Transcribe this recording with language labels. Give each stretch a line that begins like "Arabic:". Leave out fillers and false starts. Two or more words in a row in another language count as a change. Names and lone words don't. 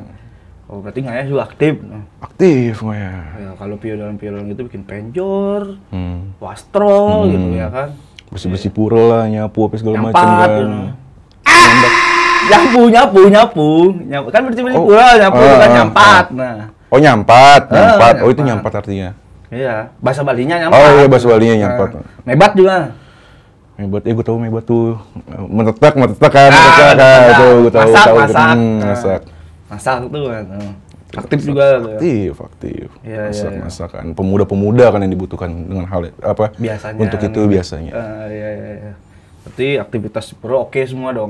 Indonesian: Oh, berarti Ngaya juga aktif. Aktif Ngaya. Ya, kalau piolan itu bikin penjor, wastro gitu ya kan. Bersih-bersih pura lah, nyapu apa segala macam Nyampat, kan. Nyapu. Kan bersih-bersih pura, nyapu bukan nyampat. Nah. Oh, nyampat. Oh, itu nyampat artinya. Iya, bahasa Balinya nyampat. Oh iya, bahasa Balinya nyampat. Mebat juga. Mebat, gue tahu mebat tuh. Metetak kan. Gue tahu. Masak tuh kan. Aktif juga. Aktif. Iya. Masakan. Pemuda-pemuda kan yang dibutuhkan dengan hal apa? Biasanya. Untuk itu biasanya. Iya. Berarti aktivitas di pura oke semua dong.